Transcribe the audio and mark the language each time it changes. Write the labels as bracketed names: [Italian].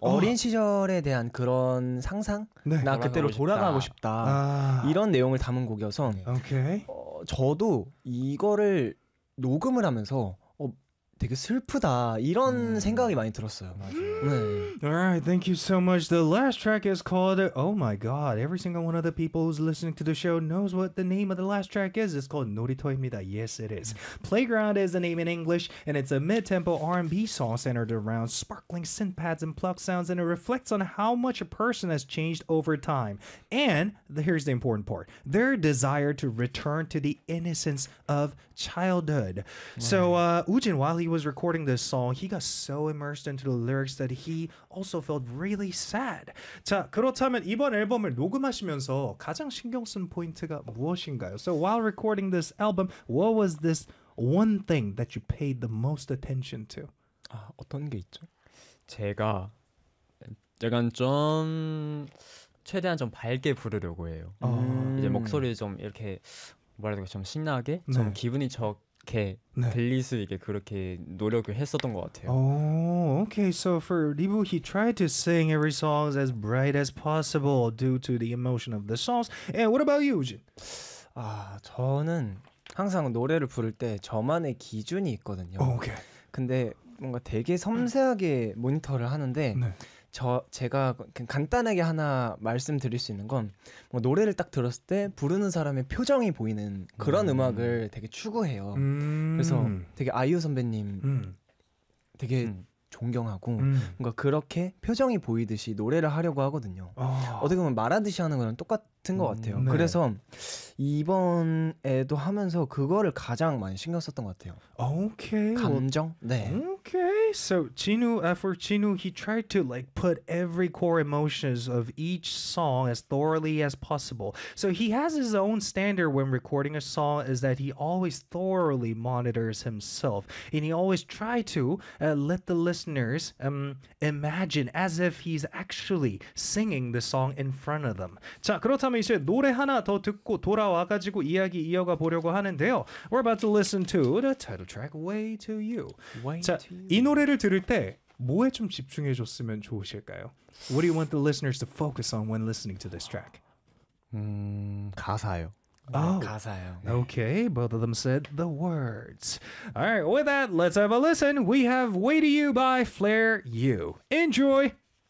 [Korean] 어린 시절에 대한 그런 상상? 네. 나 그때로 돌아가고 싶다. 이런 내용을 담은 곡이어서 오케이. 저도 이거를 녹음을 하면서 되게 슬프다 이런 생각이 많이 들었어요. 네. [English] Alright, thank you so much. The last track is called Oh My God. Every single one of the people who's listening to the show knows what the name of the last track is. It's called [Korean] 놀이터입니다. [English] Yes, it is. Playground is the name in English, and it's a mid-tempo R&B song centered around sparkling synth pads and pluck sounds, and it reflects on how much a person has changed over time. And here's the important part: their desire to return to the innocence of childhood. Right. So, Woojin, while he was recording this song, he got so immersed into the lyrics that he also felt really sad. [Korean] 자, 그렇다면 이번 앨범을 녹음하시면서 가장 신경 쓴 포인트가 무엇인가요? [English] So while recording this album, what was this one thing that you paid the most attention to? [Korean] 아, 어떤 게 있죠? 제가 약간 좀 최대한 좀 밝게 부르려고 해요. 이제 목소리 좀 이렇게 뭐라 해야 되나 좀 신나게 네. 좀 기분이 좋게 네. 들릴 수 있게 그렇게 노력을 했었던 것 같아요. [English] Oh, okay. So for Ribu, he tried to sing every song as bright as possible due to the emotion of the songs. And what about you, Jin? [Korean] 아, 저는 항상 노래를 부를 때 저만의 기준이 있거든요. [English] Oh, okay. [Korean] 근데 뭔가 되게 섬세하게 모니터를 하는데 네. 제가 그냥 간단하게 하나 말씀드릴 수 있는 건 뭐 노래를 딱 들었을 때 부르는 사람의 표정이 보이는 그런 음악을 되게 추구해요. 그래서 되게 아이유 선배님 되게 존경하고 뭔가 그렇게 표정이 보이듯이 노래를 하려고 하거든요. 어떻게 보면 말하듯이 하는 거랑 똑같은 것 같아요. 네. 그래서 이번에도 하면서 그거를 가장 많이 신경 썼던 것 같아요. [English] Okay. [Korean] 감정? 네. [English] Okay. So Jinu, for Jinu, he tried to like put every core emotions of each song as thoroughly as possible. So he has his own standard when recording a song is that he always thoroughly monitors himself. And he always try to let the listeners imagine as if he's actually singing the song in front of them. [Korean] 자, 그렇다면 이제 노래 하나 더 듣고 돌아와가지고 이야기 이어가 보려고 하는데요. [English] We're about to listen to the title track Way to You. Way [Korean] 자, [English] to you. [Korean] 이 노래를 들을 때 뭐에 좀 집중해 줬으면 좋으실까요? [English] What do you want the listeners to focus on when listening to this track? [Korean] 가사요. Oh. 네, 가사요. [English] Okay, both of them said the words. All right, with that, let's have a listen. We have Way to You by Flare U. Enjoy!